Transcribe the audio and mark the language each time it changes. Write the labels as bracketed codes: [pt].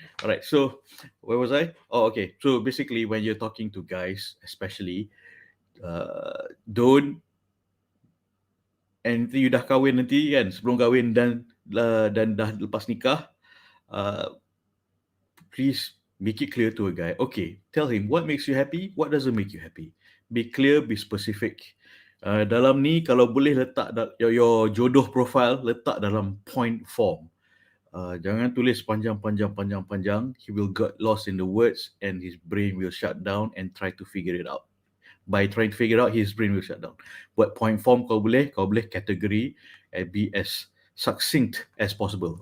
[en] Alright, so where was I? Oh, okay. So basically, when you're talking to guys, especially, don't, and [ms] nanti you dah kahwin nanti kan, sebelum kahwin dan dah lepas nikah, [en] please make it clear to a guy. Okay, tell him what makes you happy, what doesn't make you happy. Be clear, be specific. [ms] Dalam ni kalau boleh letak your jodoh profile, letak dalam point form. Jangan tulis panjang. [en] He will get lost in the words and his brain will shut down and try to figure it out. By trying to figure out, his brain will shut down. [ms] Buat point form kau boleh kategori [en] and be as succinct as possible.